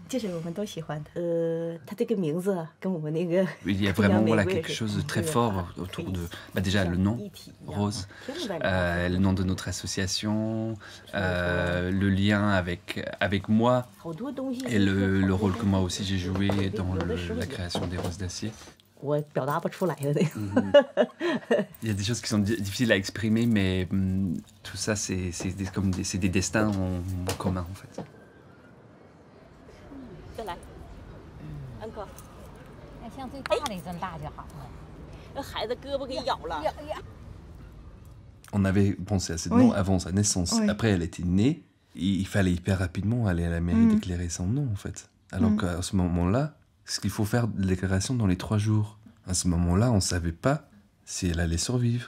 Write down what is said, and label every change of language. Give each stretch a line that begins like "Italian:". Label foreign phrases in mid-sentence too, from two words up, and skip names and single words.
French: Il y a vraiment quelque chose de très fort autour de... déjà le nom, Rose, le nom de notre association, le lien avec moi et le rôle que moi aussi j'ai joué dans la création des Roses d'Acier.
Chinese: 我表达不出来的那种。
French: Il y a des choses qui sont difficiles à exprimer, mais tout ça, c'est des destins en commun, en fait.
Chinese: 再来，安可，要像最大的一尊大就好了。那孩子胳膊给咬了。
French: On avait pensé à cette Oui. nom avant sa naissance. Oui. Après, elle était née. Il fallait hyper rapidement aller à la mairie déclarer son nom, en fait. Alors qu'à ce moment-là, ce qu'il faut faire de déclaration dans les 3 jours. À ce moment-là, on ne savait pas si elle allait survivre.